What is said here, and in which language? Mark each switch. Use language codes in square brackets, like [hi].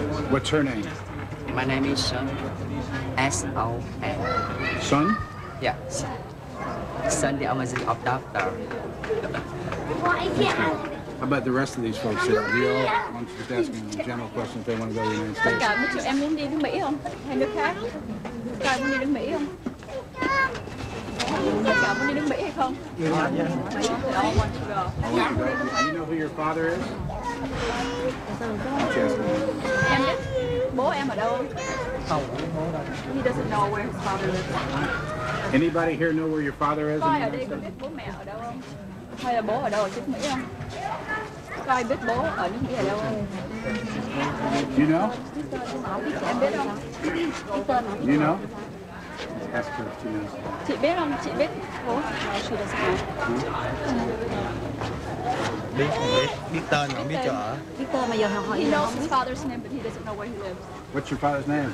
[en] What's her name? My name is Son. S-O-N. Son? Yes. Son, the Amazon of doctor. How about the rest of these folks here? Do you all, I'm just asking a general question if they want to go to the United [vi] Tất [en] States. [vi] cả mấy chị em muốn đi nước Mỹ không? Hay nước khác? Tất cả muốn đi nước Mỹ không? Tất cả muốn đi nước Mỹ hay không? [en] They all want to go. Do you know who your father is? I'm just asking. [vi] Em biết bố em ở đâu không? Không. [en] He doesn't know where his father lives. Anybody here know where your father is? [vi] Coi ở đây có biết bố mẹ ở đâu không? Hay là bố ở đâu ở nước Mỹ không? Coi biết bố ở nước Mỹ ở đâu không? [en] You know? [vi] Em biết không? [en] You know? Ask her if she knows. [vi] Chị biết không? Chị biết bố? [en] No, she doesn't know. [vi] Biết tên mà không biết chỗ ở. Biết tên mà giờ hỏi [en] He knows his father's name, but he doesn't know where he lives. What's your father's name?